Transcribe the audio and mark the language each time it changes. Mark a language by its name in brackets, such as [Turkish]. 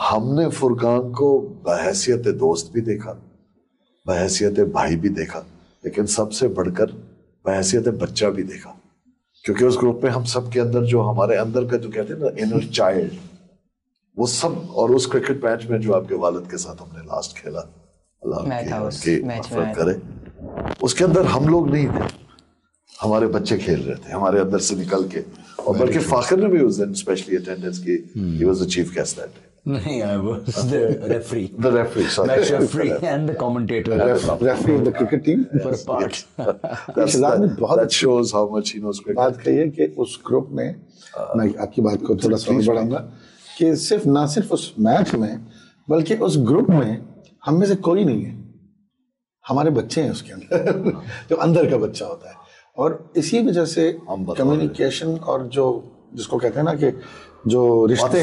[Urdu] ہم نے فرقان کو بحیثیت دوست بھی دیکھا, بحیثیت بھائی بھی دیکھا, لیکن سب سے بڑھ کر بحیثیت بچہ بھی دیکھا, کیونکہ اس گروپ میں ہم سب کے اندر جو ہمارے اندر کا جو کہتے ہیں نا انر چائلڈ, وہ سب. اور اس کرکٹ میچ میں جو آپ کے والد کے ساتھ ہم نے لاسٹ کھیلا, اللہ کی مغفرت کرے, اس کے اندر ہم لوگ نہیں تھے, ہمارے بچے کھیل رہے تھے ہمارے اندر سے نکل کے. اور بلکہ فاخر نے بھی اس دن اسپیشلی اٹینڈنس کی, [English] He was the chief guest that day. [Urdu] نہیں, [English] I was the referee. The referee, sorry. Match referee and the commentator. Referee of the cricket team. For a part. That shows how much he knows cricket. [Urdu] بات کہیے کہ اس group میں, میں آپ کی بات کو تھوڑا سا بڑھاؤں گا کہ نہ صرف اس میچ میں بلکہ اس گروپ میں ہم میں سے کوئی نہیں ہے, ہمارے بچے ہیں اس کے اندر جو اندر کا بچہ ہوتا ہے. اور اسی وجہ سے کمیونیکیشن اور جو جس کو کہتے ہیں نا کہ جو رشتے